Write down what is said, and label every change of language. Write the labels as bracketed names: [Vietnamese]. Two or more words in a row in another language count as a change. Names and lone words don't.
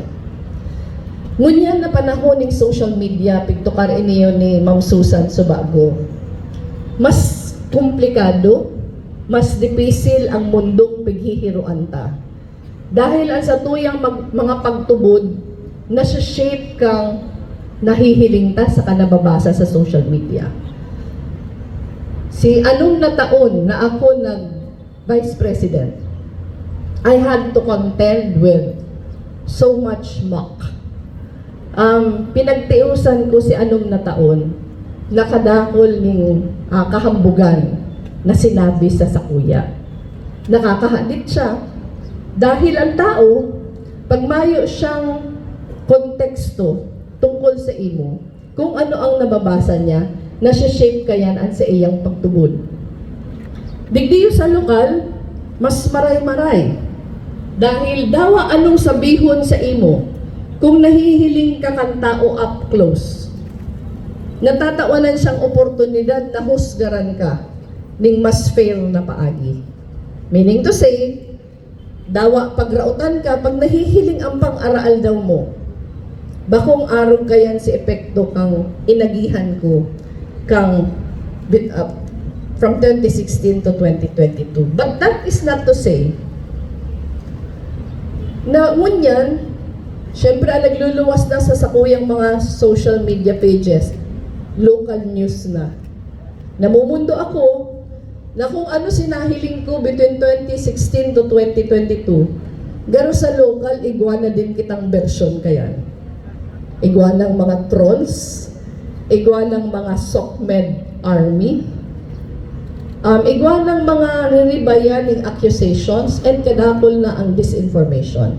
[Bikol] Ngunyan na panahon ng [English] social media, [Bikol] pigtukar iniyo ni Ma'am Susan Subago, mas komplikado, mas dipisil ang mundong pighihiruan ta. Dahil ang sa tuyang mga pagtubod, nasa-shape kang nahihiling ta sa kanababasa sa [English] social media. [Bikol] Si anong na taon na ako nag-Vice President, [English] I had to contend with so much muck. [Bikol] Pinagtiusan ko si anong na taon, nakadakol ng kahambugan na sinabi sa sakuya. Nakakahadit siya dahil ang tao, pag mayo siyang konteksto tungkol sa imo, kung ano ang nababasa niya, nasa-shape kayan ang sa iyang pagtubod. Digdiyo sa lokal, mas maray-maray. Dahil dawa anong sabihon sa imo, kung nahihiling ka kang tao [English] up close, [Bikol] natatawanan siyang oportunidad na husgaran ka ning mas fair na paagi. [English] Meaning to say, [Bikol] dawa pagrautan ka, pag nahihiling ang pang-araal daw mo, bakong araw kayan si epekto kang inagihan ko kang [English] from 2016 to 2022. But that is not to say [Bikol] na ngunyan, syempre nagluluwas na sa sakuyang mga [English] social media pages, local news [Bikol] na. Namumundo ako na kung ano sinahiling ko [English] between 2016 to 2022, [Bikol] garo sa local, igwa na din kitang version kayan. Igwa ng mga trolls, igwa ng mga [English] SOCMED army, [Bikol] igwa ng mga riribayan ng accusations, and kadakol na ang disinformation.